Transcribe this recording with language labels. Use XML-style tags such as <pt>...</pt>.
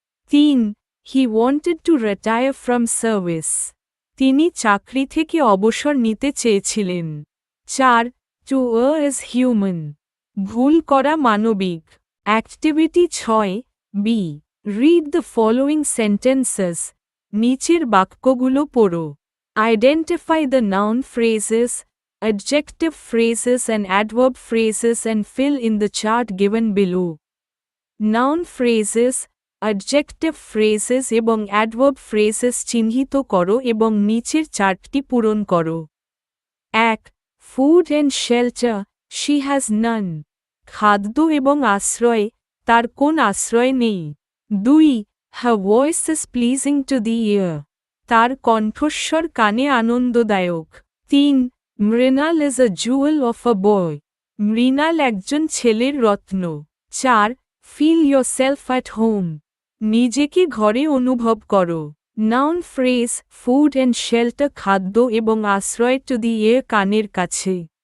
<en>3 he wanted to retire from service</en> <bn>তিনি চাকরি থেকে অবসর নিতে চেয়েছিলেন।</bn> <en>4 to err is human</en> <bn>ভুল করা মানবিক।</bn> <en>activity 6 be read the following sentences</en> <bn>নিচের বাক্যগুলো পড়ো।</bn> <en>Identify the noun phrases adjective phrases and adverb phrases and fill in the chart given below.</en> <bn>Noun phrases, adjective phrases এবং adverb phrases চিহ্নিত করো এবং নিচের চার্টটি পূরণ করো।</bn> <en>1 Food and shelter, she has none.</en> <bn>খাদ্য এবং আশ্রয়, তার কোন আশ্রয় নেই।</bn> <en>2 Her voice is pleasing to the ear.</en> <bn>তার কণ্ঠস্বর কানে আনন্দদায়ক।</bn> <en>3 Mrinal is a jewel of a boy</en> <bn>মৃণাল একজন ছেলের রত্ন।</bn> <en>4 feel yourself at home</en> <bn>নিজেকে ঘরে অনুভব করো।</bn> <en>noun phrase food and shelter</en> <bn>খাদ্য এবং আশ্রয়</bn> <en>to the ear</en> <bn>কানের কাছে।</bn>